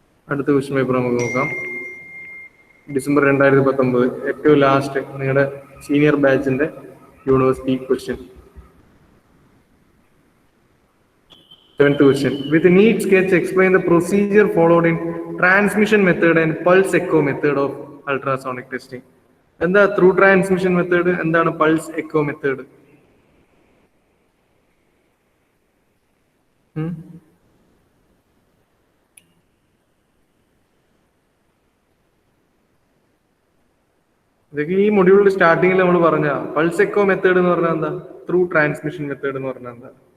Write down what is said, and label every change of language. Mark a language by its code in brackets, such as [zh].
[ml] അടുത്ത question paper നമുക്ക് നോക്കാം. ഡിസംബർ 2019 ഏറ്റവും ലാസ്റ്റ് നിങ്ങളുടെ സീനിയർ ബാച്ചിന്റെ university question. [en] 7th question. With a neat sketch, explain the procedure followed in transmission method and pulse echo method of ultrasonic testing. [ml] എന്താ through transmission method, എന്താണ് pulse echo method? ഇതൊക്കെ ഈ മൊഡ്യൂളിൽ സ്റ്റാർട്ടിങ്ങിൽ നമ്മൾ പറഞ്ഞ പൾസ് എക്കോ മെത്തേഡ് എന്ന് പറഞ്ഞാൽ എന്താ, ത്രൂ ട്രാൻസ്മിഷൻ മെത്തേഡ് എന്ന് പറഞ്ഞാൽ എന്താ?